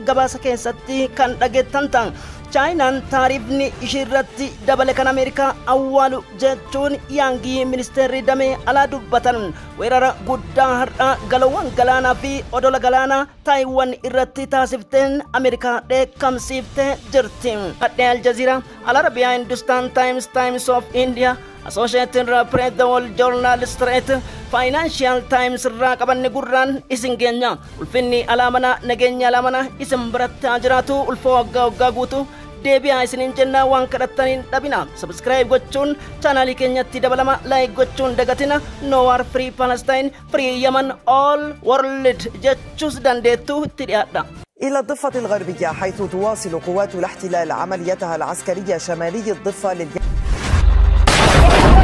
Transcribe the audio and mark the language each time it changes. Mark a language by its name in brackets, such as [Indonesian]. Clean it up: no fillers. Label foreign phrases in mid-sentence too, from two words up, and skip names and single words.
[Oromo] Gabaasa keessatti kan dhageettan ta'an Chaayinaan taariifni ishiirratti dabale kan Ameerikaa awwaalu jechuun yaangii ministeerri damee alaa dubbatan. Weerara guddaa har'a galawwan galaanaa fi odola galaanaa Taayiwaan irratti taasifteen Ameerikaa dheekkamsiiftee jirti. Adde Aljaziiraa, Al-Arabiyaa, Hindustan Times, Times of India, Associated Press, The Wall Journal, Straight, Financial Times irraa qabanne gurraan isin geenya. Ulfinni alaamana nageenya alaamana isin biratti jiraatu ulfoo waggaa guutuu deebi'aa isiniin jenna waan kadhattaniin dhabina. Subscribe gochuun chaanaalii keenyatti dabalama, like gochuun dagatina. [English] No War Free Palestine, Free Yemen, All World [Oromo] jechuus dandeettu itti dhiyaadha. [Arabic] إلى الضفة الغربية حيث تواصل قوات الاحتلال عمليتها العسكرية شمالي الضفة